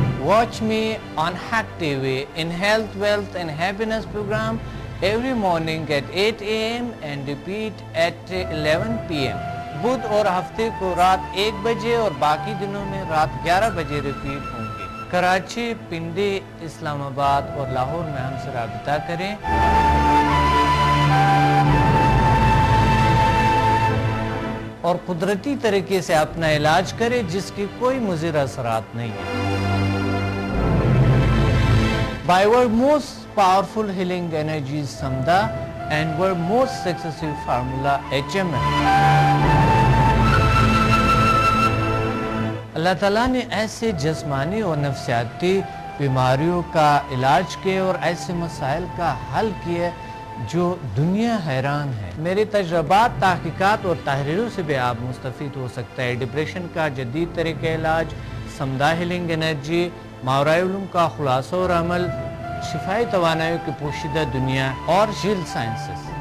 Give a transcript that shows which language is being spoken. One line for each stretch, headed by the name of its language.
English: Watch me on Hack TV in Health, Wealth and Happiness program every morning at 8 a.m. and repeat at 11 p.m.
Urdu: بدھ اور ہفتے کو رات 1 بجے اور باقی دنوں میں رات 11 بجے ریپیٹ ہوں گے. کراچی, پنڈی, اسلام آباد اور لاہور میں ہم سے رابطہ کریں. اور قدرتی طریقے سے اپنا علاج کریں جس کی کوئی مضر اثرات نہیں ہے.
English: By our most powerful healing energies Samda and our most successful formula HMN.
Urdu: اللہ تعالیٰ نے ایسے جسمانی اور نفسیاتی بیماریوں کا علاج کیا اور ایسے مسائل کا حل کیا جو دنیا حیران ہے. میرے تجربات, تحقیقات اور تحریروں سے بھی آپ مستفید ہو سکتا ہے. ڈپریشن کا جدید طریقہ علاج, سمدہ ہیلنگ انرجی, ماورائے علوم کا خلاصہ اور عمل, شفائی توانائیوں کی پوشیدہ دنیا اور جیل سائنسز.